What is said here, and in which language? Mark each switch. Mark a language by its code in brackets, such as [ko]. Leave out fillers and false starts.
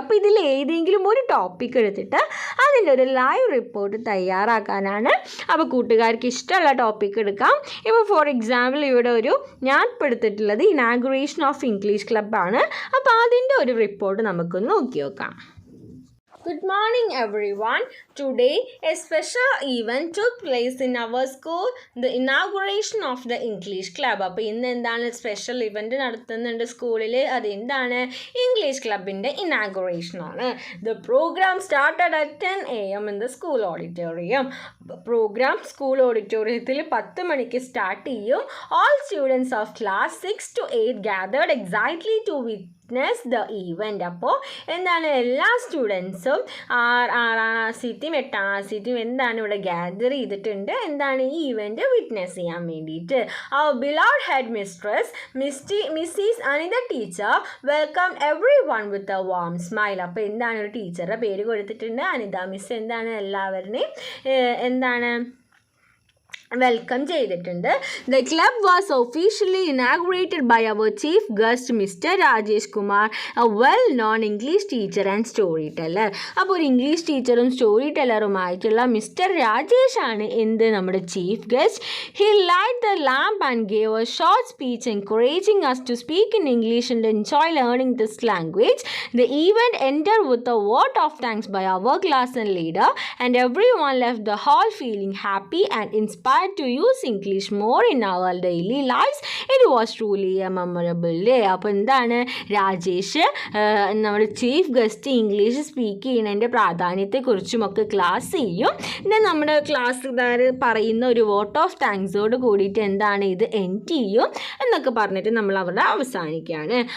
[ml] അപ്പോൾ ഇതിൽ ഏതെങ്കിലും ഒരു ടോപ്പിക് എടുത്തിട്ട് അതിൻ്റെ ഒരു ലൈവ് റിപ്പോർട്ട് തയ്യാറാക്കാനാണ്. അപ്പോൾ കൂട്ടുകാർക്ക് ഇഷ്ടമുള്ള ടോപ്പിക് എടുക്കാം. ഇപ്പോൾ ഫോർ എക്സാമ്പിൾ ഇവിടെ ഞാൻ എടുത്തിട്ടുള്ളത് ഇനാഗുറേഷൻ ഓഫ് ഇംഗ്ലീഷ് ക്ലബ്ബാണ്. അപ്പോൾ അതിൻ്റെ ഒരു റിപ്പോർട്ട് നമുക്കൊന്ന് നോക്കി നോക്കാം. [en] Good morning everyone. Today a special event took place in our school, the inauguration of the English club. [ml] അപ്പോൾ ഇന്ന് എന്താണ് സ്പെഷ്യൽ ഇവൻറ്റ് നടത്തുന്നുണ്ട് സ്കൂളിൽ, അതെന്താണ്, ഇംഗ്ലീഷ് ക്ലബിൻ്റെ ഇനാഗുറേഷൻ ആണ്. [en] The program started at 10 AM in the school auditorium. [ml] Programme school ഓഡിറ്റോറിയത്തിൽ 10 മണിക്ക് സ്റ്റാർട്ട് ചെയ്യും. [en] All students of class 6 to 8 gathered exactly to witness the event. [ml] അപ്പോൾ എന്താണ്, എല്ലാ സ്റ്റുഡൻസും 6ാം സീറ്റും 8ാം സീറ്റും എന്താണ് ഇവിടെ ഗ്യാദർ ചെയ്തിട്ടുണ്ട്, എന്താണ് ഈ ഇവൻറ്റ് വിറ്റ്നസ് ചെയ്യാൻ വേണ്ടിയിട്ട്. [en] Our beloved head mistress Mrs Anita teacher welcome everyone with a warm smile. [ml] അപ്പോൾ എന്താണ്, ഒരു ടീച്ചറുടെ പേര് കൊടുത്തിട്ടുണ്ട്, അനിത മിസ് എന്താണ് എല്ലാവരുടെയും എന്താണ് വെൽക്കം ചെയ്തിട്ടുണ്ട്. [en] The club was officially inaugurated by our chief guest Mr Rajesh Kumar, a well known English teacher and story teller. [ml] അപ്പോൾ ഒരു ഇംഗ്ലീഷ് ടീച്ചറും സ്റ്റോറി ടെല്ലറുമായിട്ടുള്ള മിസ്റ്റർ രാജേഷ് ആണ് എന്ത് നമ്മുടെ chief guest. [en] He light the lamp and gave a short speech encouraging us to speak in English and enjoy learning this language. The event ended with a vote of thanks by our class and leader, and everyone left the hall feeling happy and inspired to use English more in our daily lives. It was truly a memorable day. [ml] അപ്പോൾ എന്താണ്, രാജേഷ് നമ്മുടെ chief guest English speak ചെയ്യുന്നതിൻ്റെ പ്രാധാന്യത്തെക്കുറിച്ചുമൊക്കെ class ചെയ്യും. പിന്നെ നമ്മുടെ ക്ലാസ്സുകാർ പറയുന്ന ഒരു vote of താങ്ക്സോട് കൂടിയിട്ട് എന്താണ് ഇത് എൻഡ് ചെയ്യും എന്നൊക്കെ പറഞ്ഞിട്ട് നമ്മൾ അവിടെ അവസാനിക്കുകയാണ്.